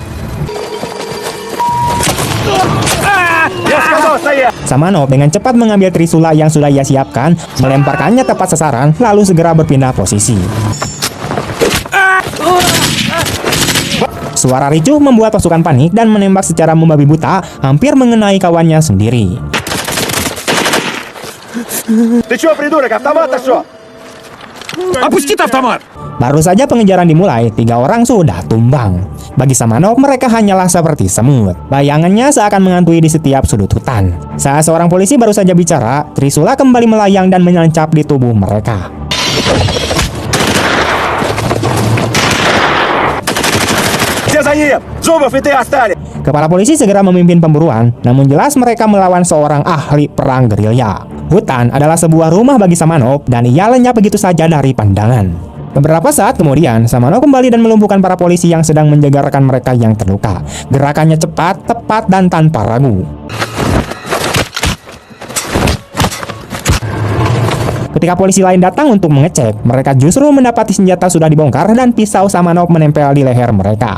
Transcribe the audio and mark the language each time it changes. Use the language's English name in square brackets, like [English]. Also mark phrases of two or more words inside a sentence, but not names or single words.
[Indonesian] Samanov dengan cepat mengambil trisula yang sudah ia siapkan, melemparkannya tepat sasaran, lalu segera berpindah posisi. Suara ricuh membuat pasukan panik dan menembak secara membabi buta, hampir mengenai kawannya sendiri. [Russian] Ты чё, придурок, автомат-то что? Опустить автомат! [Indonesian] Baru saja pengejaran dimulai, 3 orang sudah tumbang. Bagi Samanov, mereka hanyalah seperti semut. Bayangannya seakan mengantui di setiap sudut hutan. Saat seorang polisi baru saja bicara, trisula kembali melayang dan menancap di tubuh mereka. [Russian] Где за ним? Зубов и ты остались! [Indonesian] Kepala polisi segera memimpin pemburuan, namun jelas mereka melawan seorang ahli perang gerilya. Hutan adalah sebuah rumah bagi Samanov dan ia lenyap begitu saja dari pandangan. Beberapa saat kemudian, Samanov kembali dan melumpuhkan para polisi yang sedang menjaga rekan mereka yang terluka. Gerakannya cepat, tepat, dan tanpa ragu. Ketika polisi lain datang untuk mengecek, mereka justru mendapati senjata sudah dibongkar dan pisau Samanov menempel di leher mereka.